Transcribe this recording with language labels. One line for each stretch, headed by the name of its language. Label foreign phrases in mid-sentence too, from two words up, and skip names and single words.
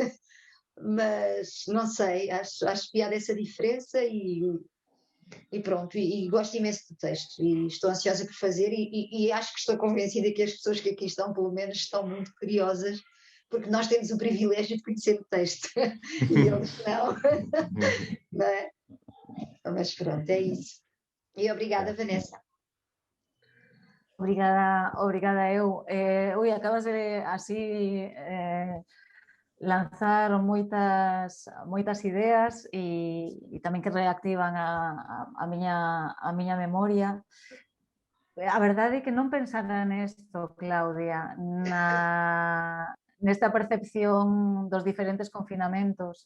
Portuguese: Mas, não sei, acho piada essa diferença e pronto, e gosto imenso do texto e estou ansiosa por fazer e acho que estou convencida que as pessoas que aqui estão, pelo menos, estão muito curiosas, porque nós temos o privilégio de conhecer o texto e eles não. Não é? Mas pronto, é isso. E obrigada, Vanessa. Obrigada eu. Ui,
Galician: acabas de así lanzar moitas ideas e tamén que reactivan a miña memoria. A verdade é que non pensara nesto, Claudia, nesta percepción dos diferentes confinamentos.